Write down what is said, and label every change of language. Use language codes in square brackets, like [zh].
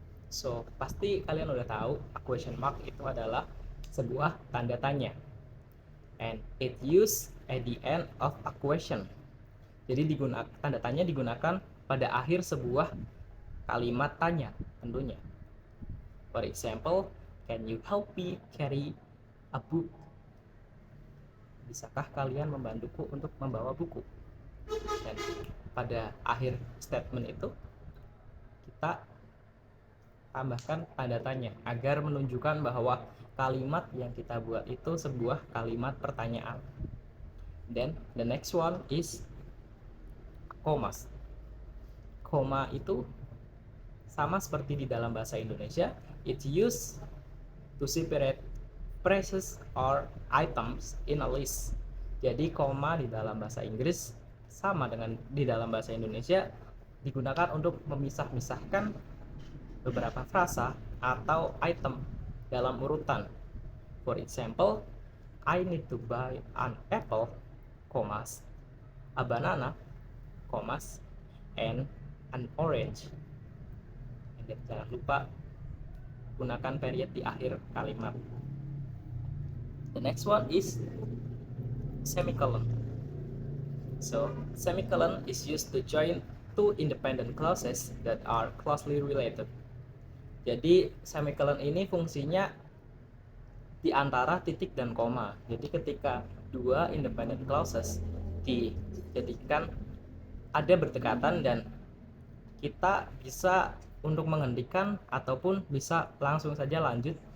[en] So [id] pasti kalian udah tahu [en] a question mark [id] itu adalah sebuah tanda tanya, [en] and it used at the end of a question. [id] Jadi tanda tanya digunakan pada akhir sebuah kalimat tanya tentunya. [en] For example, can you help me carry a book? [id] Bisakah kalian membantuku untuk membawa buku? Dan pada akhir statement itu kita tambahkan tanda tanya agar menunjukkan bahwa kalimat yang kita buat itu sebuah kalimat pertanyaan. [en] Then the next one is commas. [id] Koma itu sama seperti di dalam bahasa Indonesia, [en] it's used to separate phrases or items in a list. [id] Jadi koma di dalam bahasa Inggris sama dengan di dalam bahasa Indonesia digunakan untuk memisah-misahkan beberapa frasa atau item dalam urutan. [en] For example, I need to buy an apple, commas, a banana, commas, and an orange. [id] Dan jangan lupa gunakan period di akhir kalimat. [en] The next one is semicolon. So, semicolon is used to join two independent clauses that are closely related. [id] Jadi semicolon ini fungsinya di antara titik dan koma. Jadi ketika dua independent clauses dijadikan ada berdekatan, dan kita bisa untuk menghentikan ataupun bisa langsung saja lanjut.